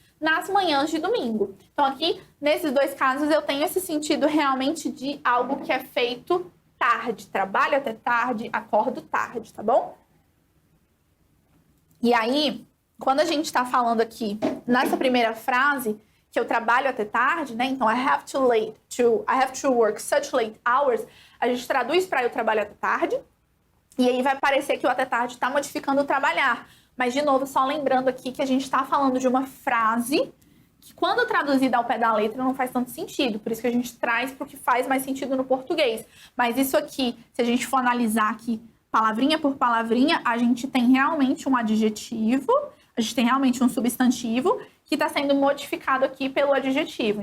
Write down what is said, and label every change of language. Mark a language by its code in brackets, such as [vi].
[pt] nas manhãs de domingo. Então aqui, nesses dois casos, eu tenho esse sentido realmente de algo que é feito tarde. Trabalho até tarde, acordo tarde, tá bom? E aí, quando a gente está falando aqui nessa primeira frase, que eu trabalho até tarde, né? [en] Então, I have to work such late hours. [pt] A gente traduz para eu trabalho até tarde. E aí vai parecer que o até tarde está modificando o trabalhar. Mas, de novo, só lembrando aqui que a gente está falando de uma frase que, quando traduzida ao pé da letra, não faz tanto sentido. Por isso que a gente traz para o que faz mais sentido no português. Mas isso aqui, se a gente for analisar aqui palavrinha por palavrinha, a gente tem realmente um adjetivo, a gente tem realmente um substantivo que está sendo modificado aqui pelo adjetivo.